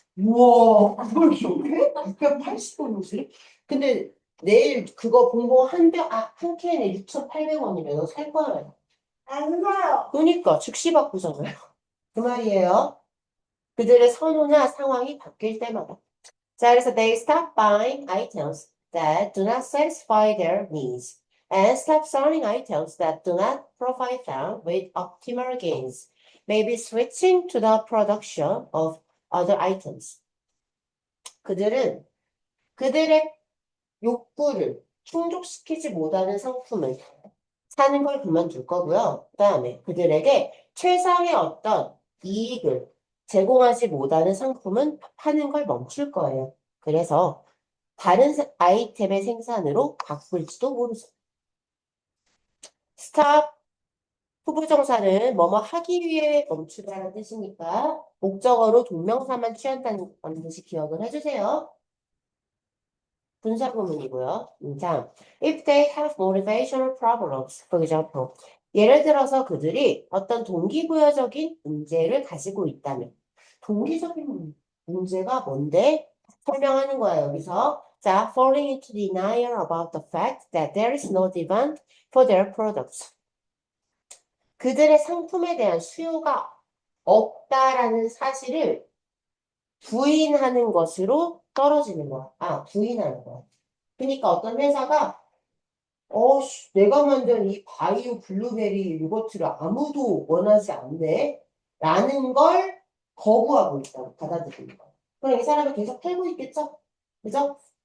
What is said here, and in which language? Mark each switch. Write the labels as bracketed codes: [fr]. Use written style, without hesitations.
[ko] 우와, 그걸 기억해? 680원이지? 근데 내일 그거 봉봉 한 캔에 6,800원이면 너 살 거야. 안 사요. 그러니까 즉시 바꾸잖아요. 그 말이에요. 그들의 선호나 상황이 바뀔 때마다. 자, 그래서 [en] they stop buying items that do not satisfy their needs and stop selling items that do not provide them with optimal gains. Maybe switching to the production of other items. [ko] 그들은 그들의 욕구를 충족시키지 못하는 상품을 사는 걸 그만둘 거고요. 그다음에 그들에게 최상의 어떤 이익을 제공하지 못하는 상품은 파는 걸 멈출 거예요. 그래서 다른 아이템의 생산으로 바꿀지도 모르죠. 스탑 후보정사는 뭐뭐 하기 위해 멈추다라는 뜻이니까 목적어로 동명사만 취한다는 반드시 기억을 해주세요. 분사구문이고요. [en] 자, if they have motivational problems, for example. [ko] 예를 들어서 그들이 어떤 동기부여적인 문제를 가지고 있다면 동기적인 문제가 뭔데? 설명하는 거야, 여기서. [en] 자, falling into denial about the fact that there is no demand for their products. [ko] 그들의 상품에 대한 수요가 없다라는 사실을 부인하는 것으로 떨어지는 거야. 부인하는 거야. 그러니까 어떤 회사가 내가 만든 이 바이오 블루베리 요거트를 아무도 원하지 않네 라는 걸 거부하고 있다. 받아들이는 거. 그럼 이 사람이 계속 팔고 있겠죠? 그죠?